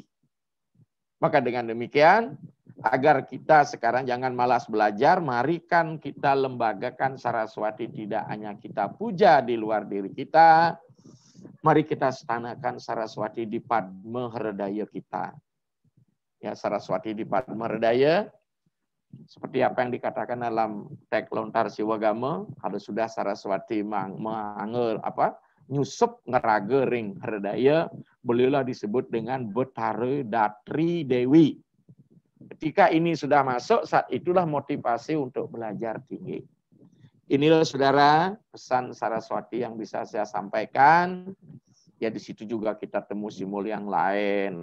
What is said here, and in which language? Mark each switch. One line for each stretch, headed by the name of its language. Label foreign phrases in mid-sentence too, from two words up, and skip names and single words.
Indonesian: Maka dengan demikian, agar kita sekarang jangan malas belajar, mari kan kita lembagakan Saraswati, tidak hanya kita puja di luar diri kita, mari kita stanakan Saraswati di Padma Hridaya kita. Ya, Saraswati di Padma Hridaya, seperti apa yang dikatakan dalam teks lontar Siwagama, kalau sudah Saraswati
Balinese: nyusup ngeraga ring Hridaya,
Indonesian: bolehlah disebut dengan Betara Datri Dewi. Ketika ini sudah masuk, saat itulah motivasi untuk belajar tinggi. Inilah saudara pesan Saraswati yang bisa saya sampaikan. Ya di situ juga kita temu simbol yang lain.